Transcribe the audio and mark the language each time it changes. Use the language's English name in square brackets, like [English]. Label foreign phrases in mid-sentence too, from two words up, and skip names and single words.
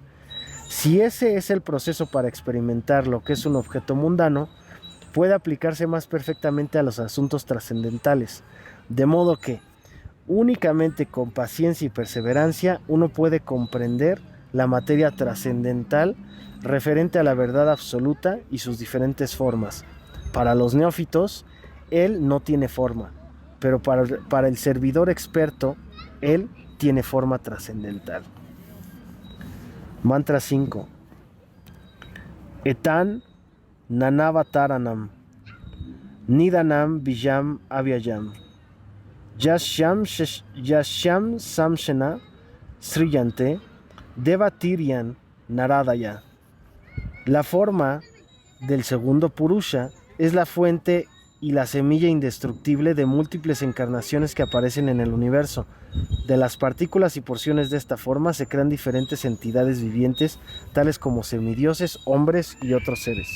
[Spanish] Si ese es el proceso para experimentar lo que es un objeto mundano, puede aplicarse más perfectamente a los asuntos trascendentales, de modo que únicamente con paciencia y perseverancia uno puede comprender la materia trascendental referente a la verdad absoluta y sus diferentes formas. Para los neófitos, él no tiene forma, pero para el servidor experto, él tiene forma trascendental. Mantra 5. [Sanskrit] एतन् नानावताराणाम्, निदानम् विजम् अव्ययम्, यश्यम् सम्शेन स्रियन्ते देवतिरियन् नारदय. [Spanish] La forma del segundo Purusha es la fuente y la semilla indestructible de múltiples encarnaciones que aparecen en el universo. De las partículas y porciones de esta forma se crean diferentes entidades vivientes, tales como semidioses, hombres y otros seres.